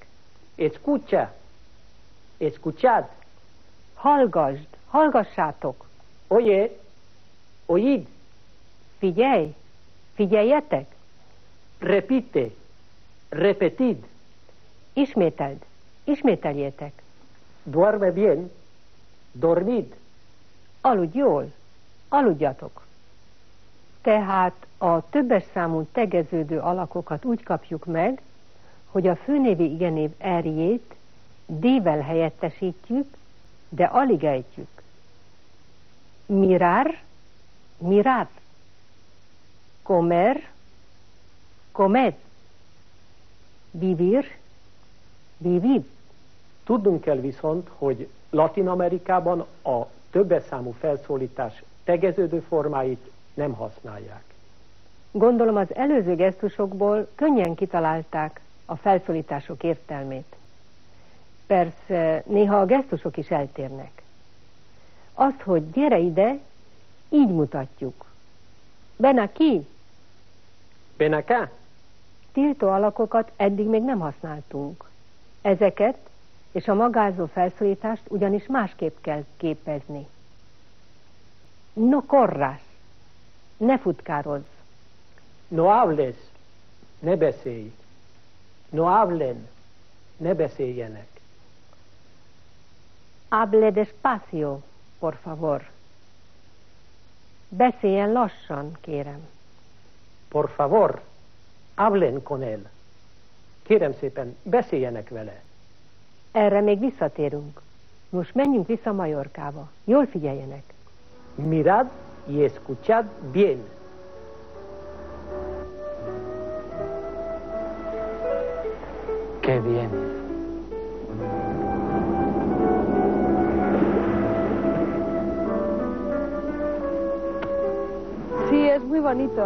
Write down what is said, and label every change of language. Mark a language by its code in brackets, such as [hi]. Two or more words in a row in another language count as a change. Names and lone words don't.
[es] escucha, escuchad, [hu] hallgasd, hallgassátok, [es] oye, oíd, [hu] figyelj, figyeljetek, [es] repite, repetid, [hu] ismételd, ismételjétek, [es] duerme bien, dormid. [hu] aludj jól, aludjatok. Tehát a többes számú tegeződő alakokat úgy kapjuk meg, hogy a főnévi igenév erjét D-vel helyettesítjük, de alig ejtjük. [es] Mirar, mirad. Comer, comed. Vivir, vivid. [hu] Tudnunk kell viszont, hogy Latin Amerikában a többes számú felszólítás tegeződő formáit nem használják. Gondolom az előző gesztusokból könnyen kitalálták a felszólítások értelmét. Persze néha a gesztusok is eltérnek. Azt, hogy gyere ide, így mutatjuk. [es] Ven aquí. Ven acá. [hu] Tiltó alakokat eddig még nem használtunk. Ezeket és a magázó felszólítást ugyanis másképp kell képezni. [es] No corras. [hu] Ne futkározz. [es] No hables, [hu] ne beszélj. [es] No hablen, [hu] ne beszéljenek. [es] Hable despacio, por favor. [hu] Beszéljen lassan, kérem. [es] Por favor, hablen con él. [hu] Kérem szépen, beszéljenek vele. Erre még visszatérünk. Most menjünk vissza Majorkába. Jól figyeljenek. [es] Mirad y escuchad bien. Qué bien. Sí, es muy bonito.